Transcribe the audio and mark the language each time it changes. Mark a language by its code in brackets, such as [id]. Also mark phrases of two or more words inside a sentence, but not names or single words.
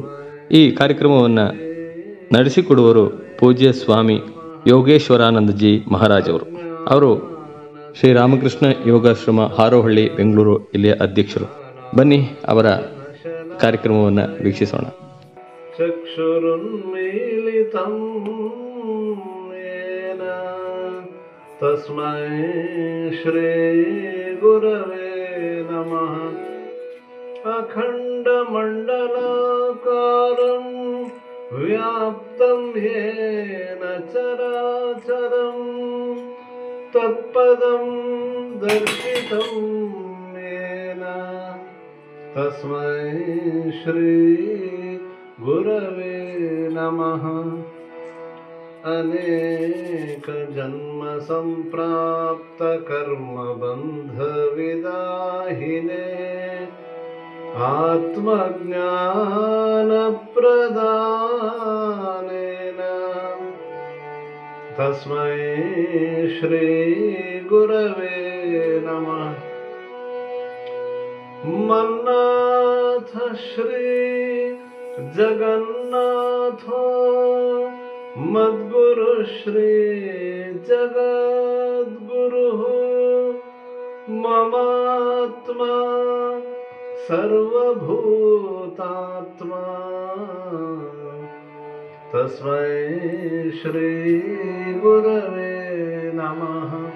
[kn] ಈ ಕಾರ್ಯಕ್ರಮವನ್ನು ನಡೆಸಿಕೊಡುವರು ಪೂಜ್ಯ ಸ್ವಾಮಿ ಯೋಗೇಶ್ವರಾನಂದಜಿ ಮಹಾರಾಜ್ ಅವರು ಶ್ರೀ ರಾಮಕೃಷ್ಣ ಯೋಗಾಶ್ರಮ ಹಾರೋಹಳ್ಳಿ ಬೆಂಗಳೂರು ಇಲ್ಲಿಯ ಅಧ್ಯಕ್ಷರು. ಬನ್ನಿ ಅವರ ಕಾರ್ಯಕ್ರಮವನ್ನು ವೀಕ್ಷಿಸೋಣ. [sa] ಚಕ್ಷುರುನ್ಮೀಲಿತಂ ಯೇನ ತಸ್ಮೈ ಶ್ರೀ ಗುರವೇ ನಮಃ. ಅಖಂಡಮಂಡಲಾಕಾರಂ ವ್ಯಾಪ್ತಂ ಯೇನ ಚರಾಚರಂ ತತ್ಪದಂ ದರ್ಶಿತಂ ಯೇನ ತಸ್ಮೈ ಶ್ರೀ ಗುರವೇ ನಮಃ. ಅನೇಕ ಜನ್ಮ ಸಂಪ್ರಾಪ್ತ ಕರ್ಮ ಬಂಧ ವಿದಾಹಿನೇ ಆತ್ಮಜ್ಞಾನ ಪ್ರದಾನೇನ ತಸ್ಮೈ ಶ್ರೀ ಗುರವೇ ನಮಃ. ಮನ್ನಾಥ ಶ್ರೀ ಜಗನ್ನಾಥೋ ಮದ್ಗುರು ಶ್ರೀ ಜಗದ್ಗುರು ಮಮಾತ್ಮ ಸರ್ವಭೂತಾತ್ಮ ತಸ್ಮೈ ಶ್ರೀ ಗುರವೇ ನಮಃ.